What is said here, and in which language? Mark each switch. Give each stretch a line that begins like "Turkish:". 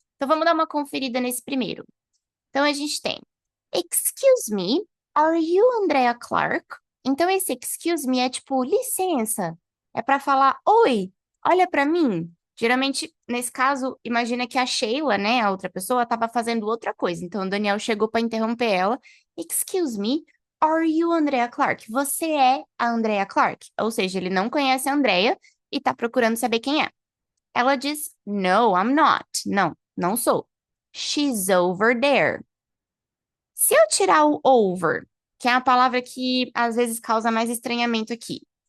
Portuguese: Então vamos dar uma conferida nesse primeiro. Então a gente tem
English: Excuse me, are you Andrea Clark?
Portuguese: Então esse excuse me é tipo licença. É para falar oi, olha para mim. Geralmente, nesse caso, imagina que a Sheila, né, a outra pessoa, estava fazendo outra coisa. Então o Daniel chegou para interromper ela.
English: Excuse me, are you Andrea Clark?
Portuguese: Você é a Andrea Clark? Ou seja, ele não conhece a Andrea e está procurando saber quem é. Ela diz,
English: no, I'm not.
Portuguese: Não, não sou.
English: She's over there.
Portuguese: Se eu tirar o over, que é a palavra que às vezes causa mais estranhamento aqui.